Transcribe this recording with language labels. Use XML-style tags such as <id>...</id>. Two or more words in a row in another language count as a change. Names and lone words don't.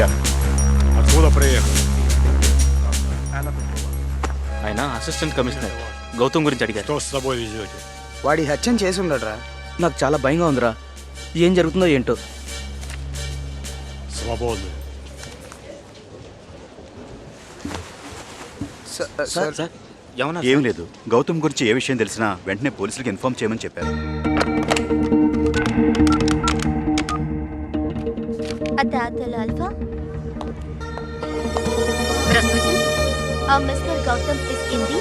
<ru>Я. Откуда приехали?</ru> <te>ఆయన అసిస్టెంట్ కమిషనర్ గౌతమ్ గురించి అడిగారు.</te> <ru>Что с собой везете?</ru> <te>వాడి హత్యం చేసి ఉండడురా. నాకు చాలా భయంగా ఉందిరా, ఏం జరుగుతుందో ఏంటో.</te> <ru>Свободны.</ru> <te>సార్ సార్ ఏమన్నా ఏం లేదు. గౌతమ్ గురించి ఏ విషయం తెలిసినా వెంటనే పోలీసులకు ఇన్ఫార్మ్ చేయమని చెప్పారు.</te> <ru>Это отель Альфа. Здравствуйте. Мистер Гаутам из Индии.</ru>